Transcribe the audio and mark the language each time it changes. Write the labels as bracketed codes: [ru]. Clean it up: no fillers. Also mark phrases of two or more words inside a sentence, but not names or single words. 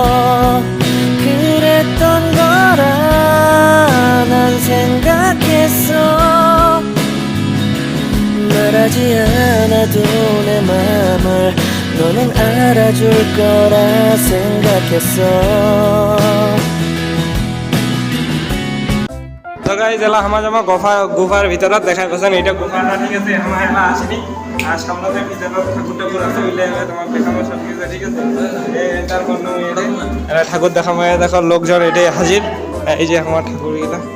[ko] 그랬던 거라 난 생각했어 말하지 않아도 내 맘을 너는 알아줄 거라 생각했어 [bn] তো গাইজ এলা হামা জামা গুফার ভিতৰত দেখাই পাইছেন এইটা গুফাটা ঠিক আছে আমার এলা আসেনি আর সামনে ভিতৰত ঠাকুর ঠাকুর আছে ওইলে তোমার দেখাবো সব কিছু ঠিক আছে তার কোনো এটা ঠাকুর দেখাবো দেখো লোকজন এটাই হাজির এই যে আমার ঠাকুর গিলা